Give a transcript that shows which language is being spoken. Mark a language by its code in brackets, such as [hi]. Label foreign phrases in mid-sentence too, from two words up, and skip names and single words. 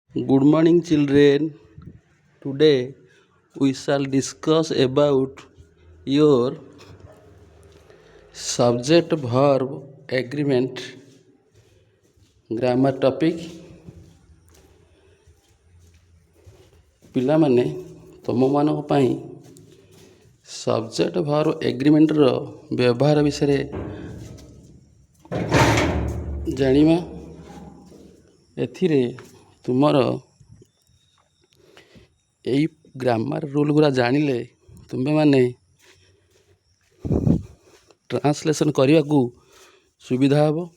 [en] Good morning, children. Today we shall discuss about your subject verb agreement grammar topic. [or] ପିଲାମାନେ ତୁମମାନଙ୍କ ପାଇଁ [en] subject verb agreementର [or] ବ୍ୟବହାର ବିଷୟରେ ଜାଣିବା। ଏଥିରେ ତୁମର ଏଇ [en] grammar rule [or] ଗୁଡ଼ା ଜାଣିଲେ ତୁମେମାନେ ଟ୍ରାନ୍ସଲେସନ୍ କରିବାକୁ ସୁବିଧା ହେବ।